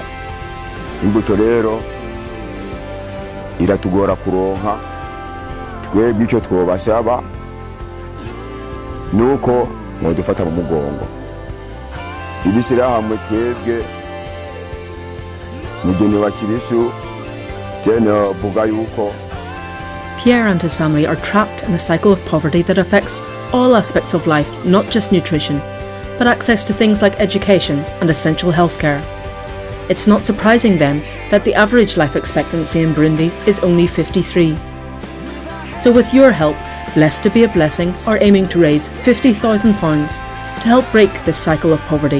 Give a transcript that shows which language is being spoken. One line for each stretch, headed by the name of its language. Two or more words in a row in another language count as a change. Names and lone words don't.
Rundi: Imbuto rero iratugora kuronka, twebwe icyo twobasaba nuko modufata mu mugongo. Ibisira hamwe twebwe mugeni wa Kirisu tena vuga yuko
English: Pierre and his family are trapped in a cycle of poverty that affects all aspects of life, not just nutrition, but access to things like education and essential healthcare. It's not surprising then that the average life expectancy in Burundi is only 53. So with your help, Blessed to be a Blessing are aiming to raise £50,000 to help break this cycle of poverty.